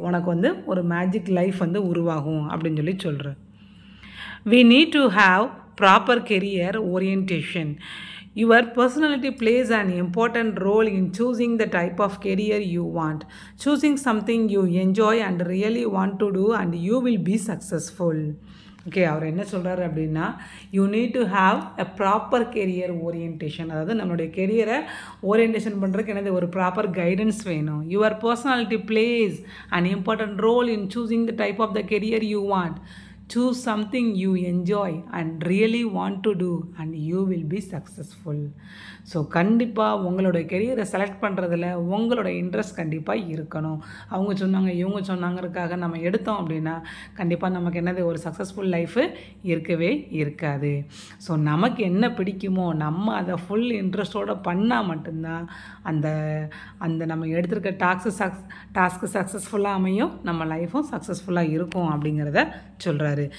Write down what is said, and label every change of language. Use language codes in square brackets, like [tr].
[ta] உனக்கு வந்து ஒரு மேஜிக் லைஃப் வந்து உருவாகும் அப்படின்னு சொல்லி சொல்கிறேன். [en] We need to have proper career orientation. Your personality plays an important role in choosing the type of career you want. Choosing something you enjoy and really want to do and you will be successful. [ta] Okay, அவர் என்ன சொல்கிறாரு அப்படின்னா [en] You need to have a proper career orientation. [ta] அதாவது நம்மளுடைய கெரியரை orientation பண்ணுறதுக்கு என்னது ஒரு proper guidance வேணும். [en] Your personality plays an important role in choosing the type of the career you want. Choose something you enjoy and really want to do and you will be successful. [ta] So கண்டிப்பாக உங்களோட கெரியரை select பண்ணுறதுல உங்களோட interest கண்டிப்பாக இருக்கணும். அவங்க சொன்னாங்க இவங்க சொன்னாங்கிறதுக்காக நம்ம எடுத்தோம் அப்படின்னா கண்டிப்பாக நமக்கு என்னது ஒரு சக்ஸஸ்ஃபுல் லைஃபு இருக்கவே இருக்காது. ஸோ நமக்கு என்ன பிடிக்குமோ நம்ம அதை ஃபுல் இன்ட்ரெஸ்டோடு பண்ணால் மட்டும்தான் அந்த நம்ம எடுத்துருக்க டாஸ்க்கு சக்ஸஸ்ஃபுல்லாக அமையும், நம்ம லைஃப்பும் சக்ஸஸ்ஃபுல்லாக இருக்கும் அப்படிங்கிறத சொல்கிறாரு.